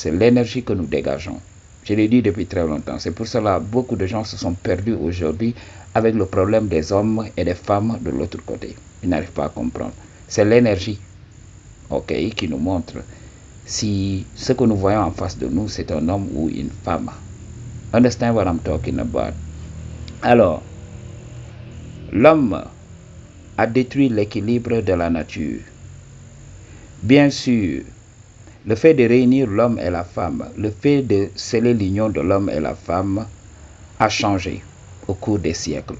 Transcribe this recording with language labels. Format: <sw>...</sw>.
<fr>C'est l'énergie que nous dégageons. Je l'ai dit depuis très longtemps. C'est pour cela que beaucoup de gens se sont perdus aujourd'hui avec le problème des hommes et des femmes de l'autre côté. Ils n'arrivent pas à comprendre. C'est l'énergie, ok, qui nous montre si ce que nous voyons en face de nous, c'est un homme ou une femme.</fr> <en>Understand what I'm talking about?</en> <fr>Alors, l'homme a détruit l'équilibre de la nature. Bien sûr, le fait de réunir l'homme et la femme, le fait de sceller l'union de l'homme et la femme a changé au cours des siècles.</fr>